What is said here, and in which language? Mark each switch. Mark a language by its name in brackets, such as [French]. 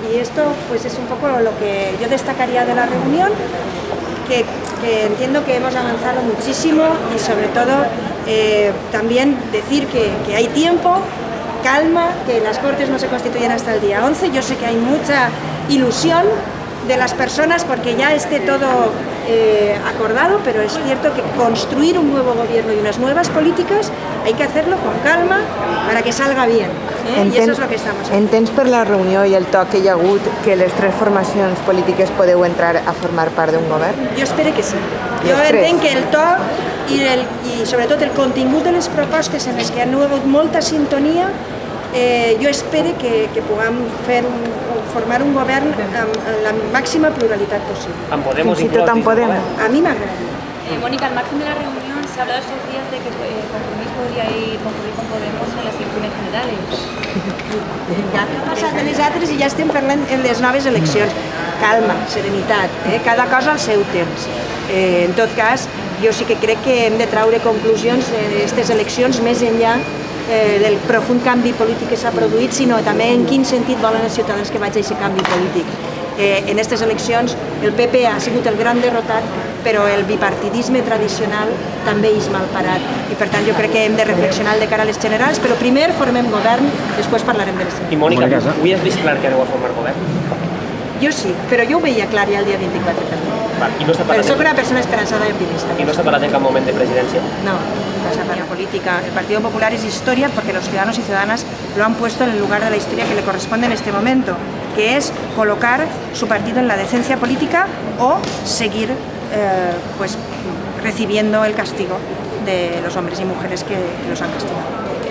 [Spanish] Y esto pues es un poco lo que yo destacaría de la reunión, que entiendo que hemos avanzado muchísimo, y sobre todo también decir que hay tiempo, calma, que las Cortes no se constituyen hasta el día 11. Yo sé que hay mucha ilusión de las personas porque ya esté todo acordado, pero es cierto que construir un nuevo gobierno y unas nuevas políticas hay que hacerlo con calma para que salga bien, [Catalan] i això és el que [Spanish] estamos fent. [Catalan] Entens per la reunió i el to que hi ha hagut que les 3 formacions polítiques podeu entrar a formar part d'un govern? Jo espero que sí. Jo entenc que el to i sobretot el contingut de les propostes en les que hi ha hagut molta sintonia, jo espero que puguem formar un govern amb la màxima pluralitat possible. En Podemos Fins i tot en Podemos. A mi m'agrada. [Spanish] Mónica, al margen de la reunión se ha hablado estos días de que Compromís podría concurrir con Podemos en las elecciones generales. [Catalan] Ja han passat de les altres i ja estem parlant en les noves eleccions. Calma, serenitat, cada cosa al seu temps. En tot cas, jo sí que crec que hem de traure conclusions d'aquestes eleccions més enllà del profund canvi polític que s'ha produït, sinó també en quin sentit volen els ciutadans que vagi aquest canvi polític. En aquestes eleccions el PP ha sigut el gran derrotat, però el bipartidisme tradicional també és mal parat, i per tant jo crec que hem de reflexionar de cara a les generals, però primer formem govern, després parlarem de les generals. I Mònica, avui has vist clar que aneu a formar govern? Jo sí, però jo ho veia clar ja el dia 24 també. I no s'ha Però parlat, soc una persona esperançada i optimista. i no s'ha parlat en cap moment de presidència? No, la parla política. [Spanish] El Partido Popular es historia porque los ciudadanos y ciudadanas lo han puesto en el lugar de la historia que le corresponde en este momento, que es colocar su partido en la decencia política o seguir pues recibiendo el castigo de los hombres y mujeres que los han castigado.